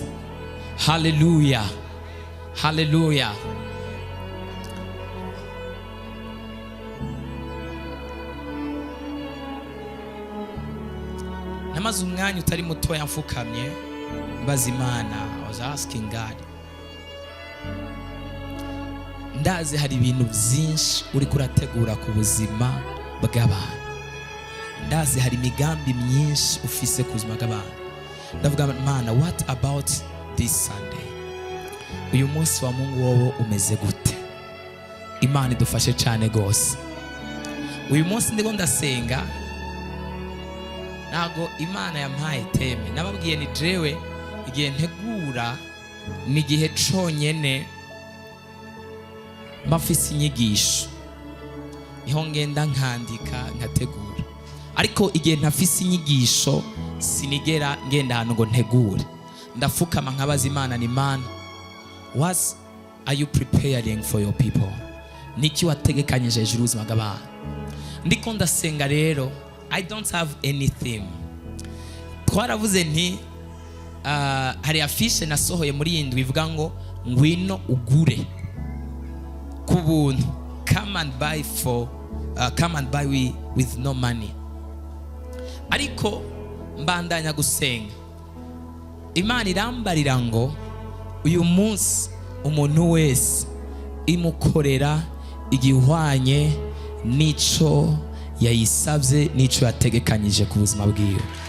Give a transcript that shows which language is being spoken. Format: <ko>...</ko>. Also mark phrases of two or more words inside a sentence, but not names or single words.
<rn>Haleluya, haleluya. Namaze umwanya utari mutoya mfukamye mbaza Imana.</rn> <en>I was asking God,</en> <rn>ndazi hari ibintu byinshi uri kurategura ku buzima bw'abantu. Ndazi hari imigambi myinshi ufise ku buzima bw'abantu. Ndavuga Imana,</rn> <en>what about this Sunday?</en> <rn>Uyu munsi wa Mungu wowe umeze gute? Imana idufashe cyane gose. Uyu munsi ndiko ndasenga, nago Imana yampaye teme. Nababwiye ni jewe igihe ntegura ni gihe conyene mafise inyigisho, niho ngenda nkandika nkategura. Ariko igihe ntafise inyigisho sinigera ngenda hano ngo ntegure. Ndafukama nkabaza Imana, ni Imana,</rn> <en>what are you preparing for your people?</en> <rn>Niki wategekanyije hejuru y'ubuzima bw'abantu? Ndiko ndasenga rero,</rn> <en>I don't have anything.</en> <rn>Twaravuze nti hari afishe nasohoye muri iyi ndwi ivuga ngo ngwino ugure ku buntu.</rn> <en>Come and buy with no money.</en> <rn>Ariko mbandanya gusenga, Imana irambarira ngo uyu munsi umuntu wese imukorera igihwanye nico yayisabye, nico yategekanyije ku buzima bwiwe.</rn>